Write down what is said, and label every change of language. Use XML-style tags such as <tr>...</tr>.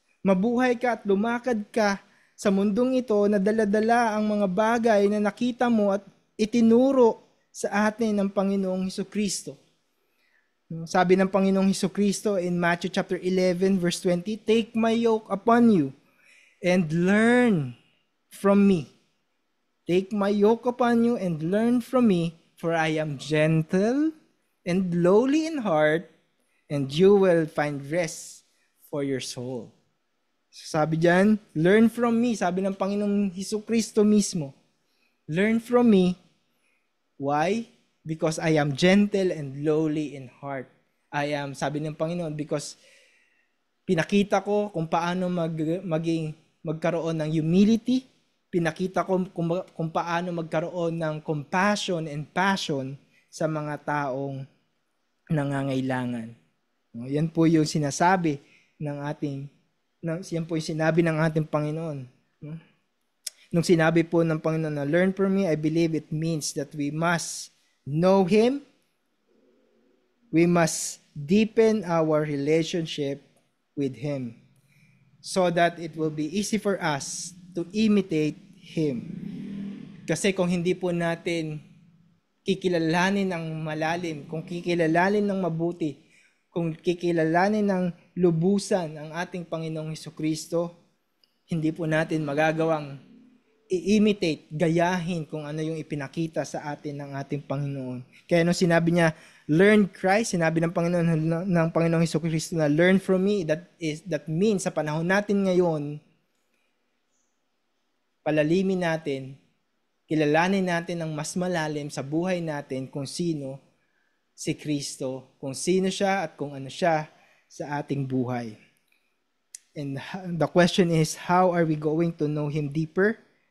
<tl>Mabuhay ka at lumakad ka sa mundong ito na dala-dala ang mga bagay na nakita mo at itinuro sa atin ng Panginoong Hesukristo. Sabi ng Panginoong Hesukristo</tl> <en>in Matthew chapter 11 verse 20, take my yoke upon you and learn from me. Take my yoke upon you and learn from me, for I am gentle and lowly in heart, and you will find rest for your soul.</en> <tl>Sabi diyan,</tl> <en>learn from me.</en> <tl>Sabi ng Panginoong Hesukristo mismo, learn from me.</tl> <en>Why? Because I am gentle and lowly in heart.</en> <tl>Sabi ng Panginoon, because pinakita ko kung paano magkaroon ng humility, pinakita ko kung paano magkaroon ng</tl> <en>compassion and passion</en> <tl>sa mga taong nangangailangan. Yan po yung sinasabi yan po yung sinabi ng ating Panginoon. Nung sinabi po ng Panginoon na</tl> <en>learn from me, I believe it means that we must know Him. We must deepen our relationship with Him so that it will be easy for us to imitate Him.</en> <tl>Kasi kung hindi po natin kikilalanin ng malalim, kung kikilalanin ng mabuti, kung kikilalanin ng lubusan ang ating Panginoong Hesukristo, hindi po natin magagawang i-imitate, gayahin kung ano yung ipinakita sa atin ng ating Panginoon. Kaya nung sinabi niya,</tl> <en>learn Christ,</en> <tl>sinabi ng Panginoong Hesukristo na</tl> <en>learn from me, that means</en> <tl>sa panahon natin ngayon, palalimin natin, kilalanin natin ng mas malalim sa buhay natin kung sino si Kristo, kung sino siya at kung ano siya sa ating buhay.</tl> <en>And the question is, how are we going to know Him deeper?</en>